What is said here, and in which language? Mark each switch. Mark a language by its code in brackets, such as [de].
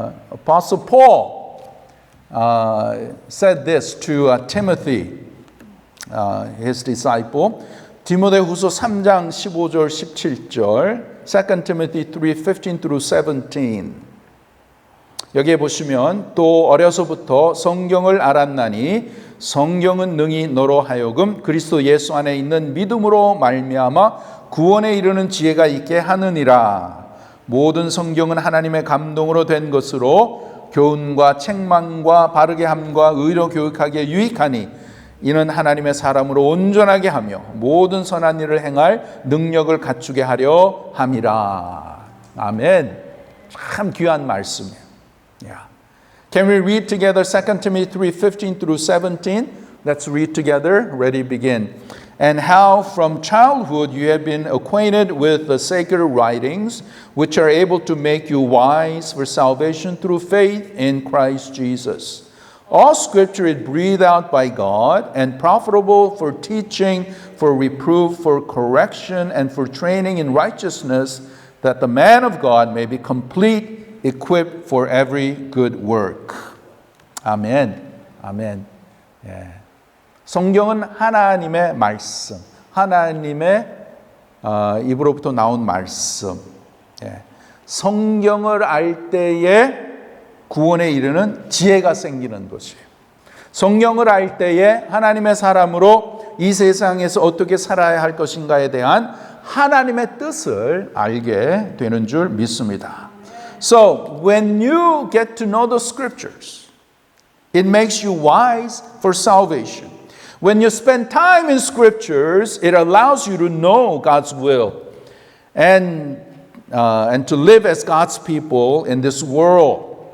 [en] Apostle Paul said this to Timothy, his disciple. [ko] 디모데후서 3장 15절 17절, [en] 2 Timothy 3:15 through 17. [ko] 여기에 보시면 또 어려서부터 성경을 알았나니 성경은 능히 너로 하여금 그리스도 예수 안에 있는 믿음으로 말미암아 구원에 이르는 지혜가 있게 하느니라. 모든 성경은 하나님의 감동으로 된 것으로 교훈과 책망과 바르게 함과 의로 교육하기에 유익하니 이는 하나님의 사람으로 온전하게 하며 모든 선한 일을 행할 능력을 갖추게 하려 함이라. 아멘. 참 귀한 말씀이에요. [en] Can we read together 2 Timothy 3:15 through 17? Let's read together. Ready, begin. And how from childhood you have been acquainted with the sacred writings, which are able to make you wise for salvation through faith in Christ Jesus. All scripture is breathed out by God and profitable for teaching, for reproof, for correction, and for training in righteousness, that the man of God may be complete, equipped for every good work. [ko] 아멘. 아멘. 성경은 하나님의 말씀, 하나님의 입으로부터 나온 말씀. 성경을 알 때에 구원에 이르는 지혜가 생기는 것이에요. 성경을 알 때에 하나님의 사람으로 이 세상에서 어떻게 살아야 할 것인가에 대한 하나님의 뜻을 알게 되는 줄 믿습니다. [en] So, when you get to know the scriptures, it makes you wise for salvation. When you spend time in scriptures, it allows you to know God's will and to live as God's people in this world.